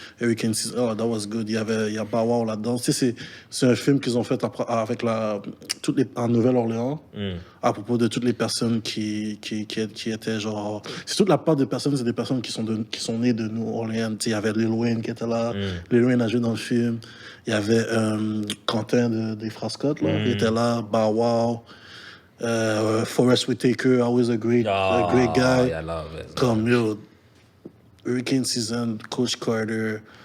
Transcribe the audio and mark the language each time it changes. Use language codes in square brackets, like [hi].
[en] Hurricane Season, oh, that was good. [fr] Il y a Bow Wow là-dedans. Tu sais, c'est un film qu'ils ont fait avec en Nouvelle-Orléans à propos de toutes les personnes qui étaient genre. C'est toute la part des personnes, c'est des personnes qui sont nées de New Orleans. Tu sais, il y avait Lil Wayne qui était là. Lil Wayne a joué dans le film. Il y avait Quentin des Frères Scott, là. Il était là. Bow Wow. [en] Forest Whitaker, always a great guy. Yeah, I love it. [fr] Comme yo, Hurricane Season, Coach Carter.